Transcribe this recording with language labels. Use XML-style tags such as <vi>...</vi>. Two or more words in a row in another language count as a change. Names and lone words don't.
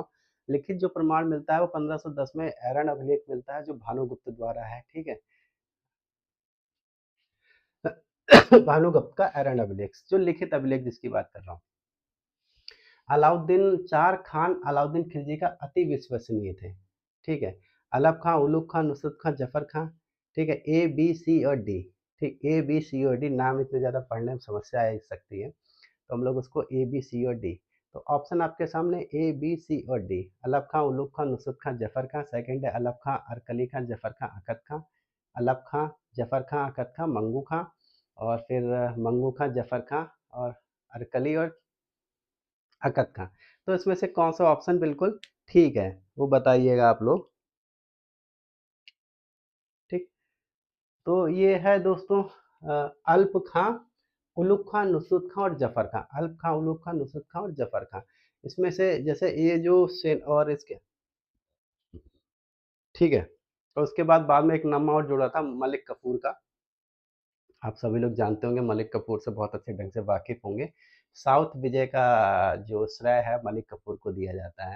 <hi>लिखित जो प्रमाण मिलता है वो 1510 में एरन अभिलेख मिलता है, जो भानुगुप्त द्वारा है, ठीक है? भानुगुप्त का एरन अभिलेख, जो लिखित अभिलेख जिसकी बात कर रहा हूँ। अलाउद्दीन खिलजी का अति विश्वसनीय थे, ठीक है। अलप खां, उलूग खां, नुसरत खां, जफर खां, ठीक है। ए बी सी और डी, ठीक, ए बी सी और डी नाम इतने ज़्यादा पढ़ने में समस्या आ सकती है, तो हम लोग उसको ए बी सी और डी। तो ऑप्शन आपके सामने ए बी सी और डी, अलप खां, उलूग खां, नुसरत खां, जफर खां। सेकंड है अलप खां, अरकली खां, जफर खां, अकद खां। अलप खां, जफर खां, अकद खां, मंगू खां, और फिर मंगू खां, जफर खां, और अरकली और अकद खां। तो इसमें से कौन सा ऑप्शन बिल्कुल ठीक है, वो बताइएगा आप लोग, ठीक। तो ये है दोस्तों अल्प खां, उलूग खां, नुसरत खां और जफर खां। अल्प खां, उलूग खां, नुसरत खां और जफर खां। इसमें से जैसे ये जो सेन और इसके, ठीक है। और उसके बाद में एक नाम और जुड़ा था मलिक कफूर का, आप सभी लोग जानते होंगे, मलिक कपूर से बहुत अच्छे ढंग से वाकिफ़ होंगे। साउथ विजय का जो श्रेय है मलिक कपूर को दिया जाता है।</hi>